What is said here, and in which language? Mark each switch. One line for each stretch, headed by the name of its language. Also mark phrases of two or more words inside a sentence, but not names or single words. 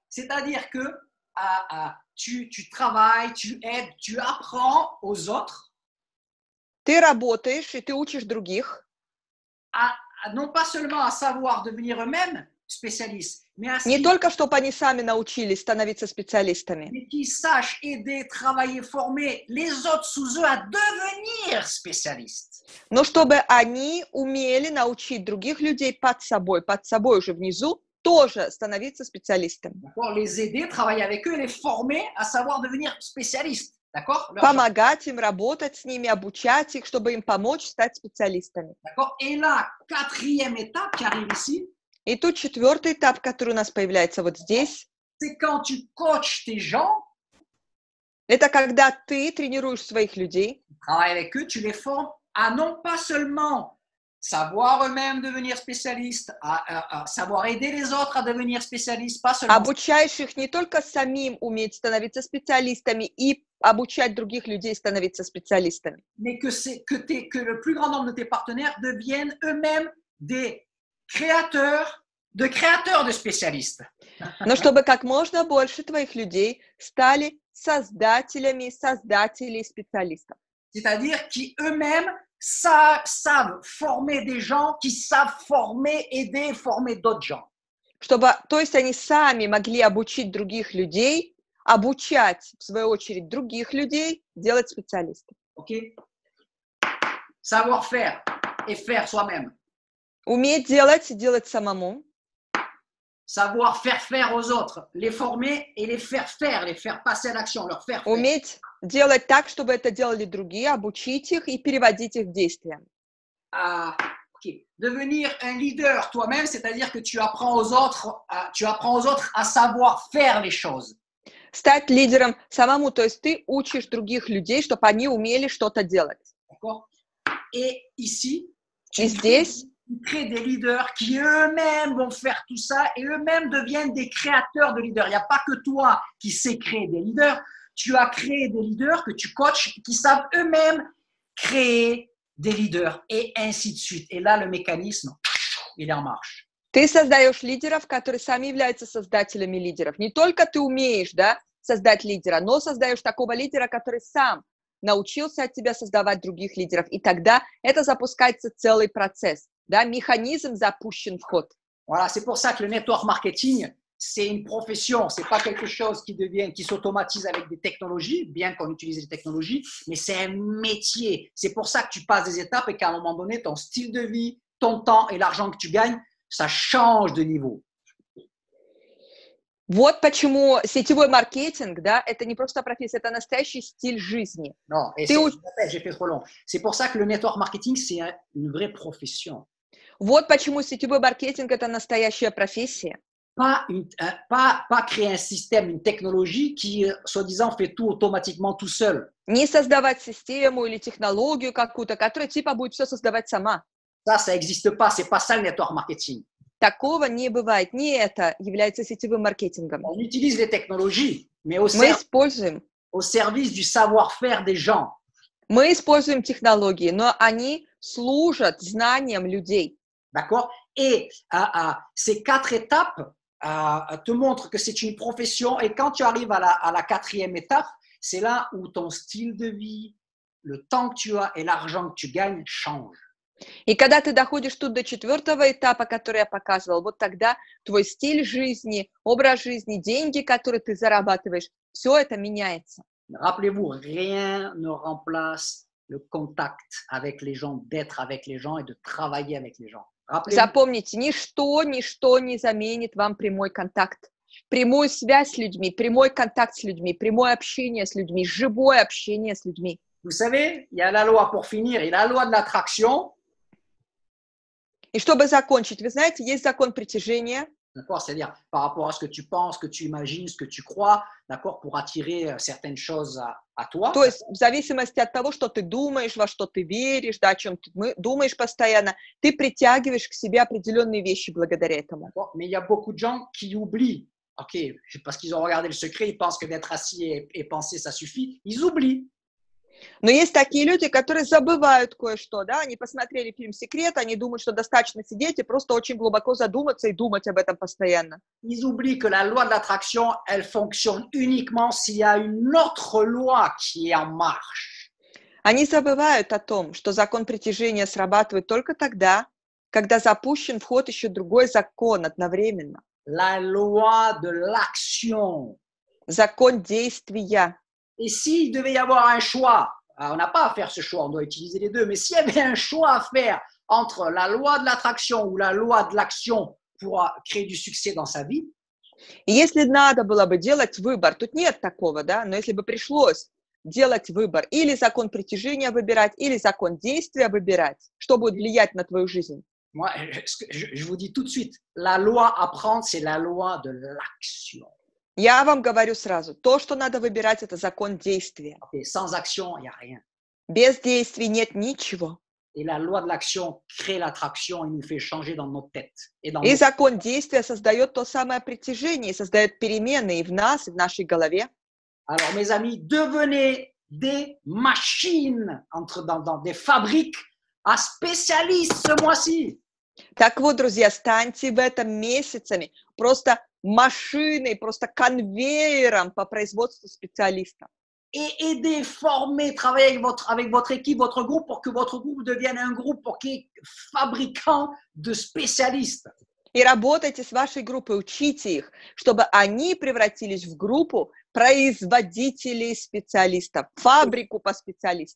French: C'est-à-dire que tu travailles, tu aides, tu apprends aux autres.
Russian: Ты работаешь, и ты учишь других.
French: Non pas seulement à savoir devenir eux-mêmes spécialistes, mais à
Russian: Не только, чтобы они сами научились становиться специалистами,
French: mais qu'ils sachent aider, travailler, former les autres sous eux à devenir spécialistes.
Russian: но чтобы они умели научить других людей под собой уже внизу, тоже становиться специалистами.
French: D'accord? Les aider, travailler avec eux, les former à savoir devenir spécialistes. D'accord?
Russian: Помогать им, работать с ними, обучать их, чтобы им помочь стать специалистами.
French: D'accord? Et la quatrième étape qui arrive ici,
Russian: И тут четвертый этап, который у нас появляется вот здесь,
French: c'est quand tu coaches tes gens,
Russian: это когда ты тренируешь своих людей,
French: travailles avec eux, tu les formes à non pas seulement savoir eux-mêmes devenir spécialistes, à savoir aider les autres à devenir spécialistes, pas seulement.
Russian: обучаешь их не только самим уметь становиться специалистами и обучать других людей становиться специалистами,
French: Mais que le plus grand nombre de tes partenaires deviennent eux-mêmes des créateurs de spécialistes.
Russian: но чтобы как можно больше твоих людей стали создателей специалистов.
French: C'est-à-dire qui eux-mêmes savent former des gens, qui savent aider, former d'autres gens.
Russian: Чтобы, то есть они сами могли обучить других людей, обучать, в свою очередь, других людей делать специалистов.
French: Ok? Savoir faire et faire soi-même.
Russian: Уметь делать и делать самому.
French: Savoir faire aux autres, les former et les faire passer à l'action, leur faire.
Russian: Уметь делать так, чтобы это делали другие, обучить их и переводить их в действия.
French: Okay. Devenir un leader toi-même, c'est-à-dire que tu apprends aux autres à savoir faire les choses.
Russian: Стать лидером самому, то есть ты учишь других людей, чтобы они умели что-то делать.
French: D'accord? Et ici,
Russian: И здесь
French: tu crées des leaders qui eux-mêmes vont faire tout ça et eux-mêmes deviennent des créateurs de leaders. Il n'y a pas que toi qui sais créer des leaders. Tu as créé des leaders que tu coaches qui savent eux-mêmes créer des leaders et ainsi de suite. Et là, le mécanisme, il est en marche.
Russian: Ты создаешь лидеров, которые сами являются создателями лидеров. Не только ты умеешь, да, создать лидера, но создаешь такого лидера, который сам научился от тебя создавать других лидеров. И тогда это запускается целый процесс. Да, механизм запущен в ход.
French: Voilà, c'est pour ça que le
English: network marketing,
French: c'est une profession, c'est pas quelque chose qui s'automatise avec des technologies, bien qu'on utilise les technologies, mais c'est un métier. C'est pour ça que tu passes des étapes et qu'à un moment donné, ton style de vie, ton temps et l'argent que tu gagnes, ça change de niveau.
Russian: Вот почему сетевой маркетинг, да, это не просто профессия, это настоящий стиль жизни.
French: Non, et j'ai fait trop long. C'est pour ça que le
English: network marketing,
French: c'est une vraie profession.
Russian: Вот почему сетевой маркетинг – это настоящая профессия.
French: Pas créer un système, une technologie qui, soi-disant, fait tout automatiquement tout seul.
Russian: Не создавать систему или технологию какую-то, которая типа будет все создавать сама.
French: Ça n'existe pas. C'est pas ça le
English: network marketing.
Russian: Такого не бывает. Не это является сетевым маркетингом.
French: On utilise les technologies, mais
Russian: Мы используем.
French: Au service du savoir-faire des gens.
Russian: Мы используем технологии, но они служат знаниям людей.
French: D'accord? Et ces 4 étapes te montrent que c'est une profession. Et quand tu arrives à la quatrième étape, c'est là où ton style de vie, le temps que tu as et l'argent que tu gagnes changent.
Russian: И когда ты доходишь тут до четвертого этапа, который я показывала, вот тогда твой стиль жизни, образ жизни, деньги, которые ты зарабатываешь, все это меняется.
French: Rappelez-vous, rien ne remplace le contact avec les gens, d'être avec les gens et de travailler avec les gens. Rappelez-vous,
Russian: Запомните, ничто не заменит вам прямой контакт. Прямую связь с людьми, прямой контакт с людьми, прямое общение с людьми, живое общение с людьми.
French: vous savez, il y a la loi pour finir, et la loi de l'attraction,
Russian: И чтобы закончить, вы знаете, есть закон притяжения,
French: d'accord, c'est-à-dire par rapport à ce que tu penses, ce que tu imagines, ce que tu crois, d'accord, pour attirer certaines choses à toi.
Russian: то есть в зависимости от того, что ты думаешь, во что ты веришь, да, о чем ты думаешь постоянно, ты притягиваешь к себе определенные вещи благодаря этому.
French: D'accord. Mais il y a beaucoup de gens qui oublient, ok, parce qu'ils ont regardé le secret, ils pensent que d'être assis et penser, ça suffit, ils oublient.
Russian: Но есть такие люди, которые забывают кое-что, да, они посмотрели фильм «Секрет», они думают, что достаточно сидеть и просто очень глубоко задуматься и думать об этом постоянно.
French: Ils oublient que la loi de l'attraction, elle fonctionne uniquement s'il y a une autre loi qui est en marche.
Russian: Они забывают о том, что закон притяжения срабатывает только тогда, когда запущен в ход еще другой закон одновременно.
French: La loi de l'action.
Russian: Закон действия.
French: Et s'il devait y avoir un choix, on n'a pas à faire ce choix, on doit utiliser les deux, mais s'il y avait un choix à faire entre la loi de l'attraction ou la loi de l'action pour créer du succès dans sa vie,
Russian: И если надо было бы делать выбор, тут нет такого, да, но если бы пришлось делать выбор, или закон притяжения выбирать, или закон действия выбирать, что будет влиять на твою жизнь?
French: moi, je vous dis tout de suite, la loi à prendre, c'est la loi de l'action.
Russian: Я вам говорю сразу, то, что надо выбирать, это закон действия.
French: Et sans action, il n'y a rien.
Russian: Без действий нет ничего.
French: Et la loi de l'action crée l'attraction et nous fait changer dans notre tête. Et dans
Russian: И
French: notre...
Russian: закон действия создает то самое притяжение, и создает перемены и в нас, и в нашей голове.
French: Alors, mes amis, devenez des machines, des fabriques à spécialistes ce mois-ci.
Russian: Так вот, друзья, станьте в этом месяцами просто машиной, просто конвейером по производству специалистов.
French: Et aidez, formez, travaillez avec votre équipe, votre groupe, pour que votre groupe devienne un groupe fabricant de spécialistes.
Russian: И работайте с вашей группой, учите их, чтобы они превратились в группу производителей специалистов, фабрику по специалистам.